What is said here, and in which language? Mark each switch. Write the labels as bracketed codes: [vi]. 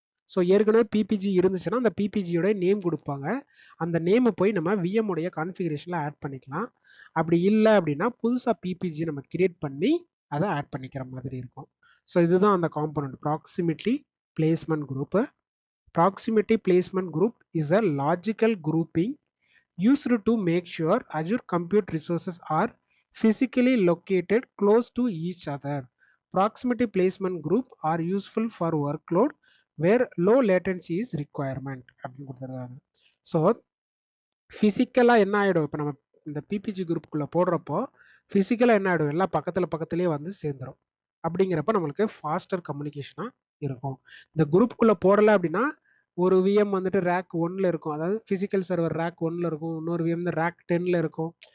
[ta] So ஏற்கனவே PPG இருந்துச்சுன்னா அந்த பிபிஜியோட நேம் கொடுப்பாங்க. அந்த நேமை போய் நம்ம விஎம் உடைய கான்ஃபிகரேஷனில் ஆட் பண்ணிக்கலாம். அப்படி இல்லை அப்படின்னா புதுசாக பிபிஜி நம்ம கிரியேட் பண்ணி அதை ஆட் பண்ணிக்கிற மாதிரி இருக்கும். ஸோ இதுதான் அந்த component proximity placement group. [en] Proximity placement group is a logical grouping used to make sure Azure compute resources are physically located close to each other. Proximity placement group are useful for workload where low latency is requirement [ta] அப்படின்னு கொடுத்துருக்காங்க. So ஃபிசிக்கலாக என்ன ஆகிடும், இப்போ நம்ம இந்த PPG குரூப்புக்குள்ளே போடுறப்போ ஃபிசிக்கலாக என்ன ஆகிடும், எல்லாம் பக்கத்துலேயே வந்து சேர்ந்துடும். அப்படிங்கிறப்ப நம்மளுக்கு ஃபாஸ்டர் கம்யூனிகேஷனாக இருக்கும். இந்த குரூப்புக்குள்ளே போடலை அப்படின்னா ஒரு விஎம் வந்துட்டு ரேக் 1ல் இருக்கும், அதாவது ஃபிசிக்கல் சர்வர் ரேக் 1ல் இருக்கும், இன்னொரு விஎம் ரேக் 10ல் இருக்கும்.